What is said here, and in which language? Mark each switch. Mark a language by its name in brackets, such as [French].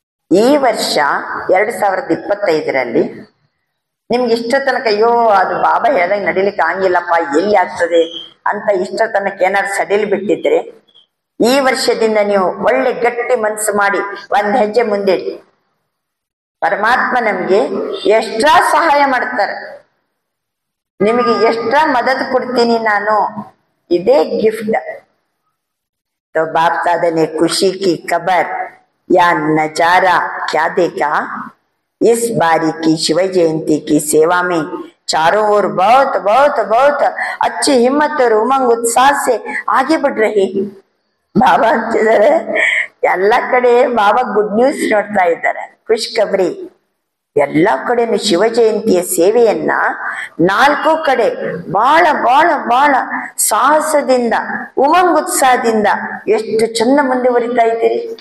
[Kannada] ಈ ವರ್ಷ 2025ರಲ್ಲಿ ನಿಮ್ಗೆ ಇಷ್ಟ ತನಕ ಅಯ್ಯೋ ಅದು ಬಾಬಾ ಹೇಳ್ದಂಗೆ ನಡಿಲಿಕ್ಕೆ ಆಗಿಲ್ಲಪ್ಪ, ಎಲ್ಲಿ ಆಗ್ತದೆ ಅಂತ ಇಷ್ಟ ತನಕ ಏನಾದ್ರು ಸಡಿಲ್ ಬಿಟ್ಟಿದ್ರೆ, ಈ ವರ್ಷದಿಂದ ನೀವು ಒಳ್ಳೆ ಗಟ್ಟಿ ಮನಸ್ಸು ಮಾಡಿ ಒಂದ್ ಹೆಜ್ಜೆ ಮುಂದೆ, ಪರಮಾತ್ಮ ನಮ್ಗೆ ಎಕ್ಸ್ಟ್ರಾ ಸಹಾಯ ಮಾಡ್ತಾರೆ. ನಿಮಗೆ ಎಕ್ಸ್ಟ್ರಾ ಮದದ್ ಕೊಡ್ತೀನಿ ನಾನು, ಇದೇ ಗಿಫ್ಟ್. [Hindi] तो बाप दादा ने खुशी की खबर या नजारा क्या देखा? इस बारी की शिव जयंती की सेवा में चारों ओर बहुत बहुत बहुत अच्छी हिम्मत और उमंग उत्साह से आगे बढ़ रहे. [Kannada] ಬಾಬಾ ಅಂತಿದ್ದಾರೆ, ಎಲ್ಲ ಕಡೆ ಬಾಬಾ ಗುಡ್ ನ್ಯೂಸ್ ನೋಡ್ತಾ ಇದ್ದಾರೆ, ಖುಷ್ ಖಬರಿ. ಎಲ್ಲ ಕಡೆನು ಶಿವ ಜಯಂತಿಯ ಸೇವೆಯನ್ನ 4 ಕಡೆ ಬಹಳ ಬಹಳ ಬಹಳ ಸಾಹಸದಿಂದ ಉಮಂಗ್ ಉತ್ಸಾಹದಿಂದ ಎಷ್ಟು ಚಂದ ಮುಂದುವರಿತಾ ಇದ್ದೀರಿ.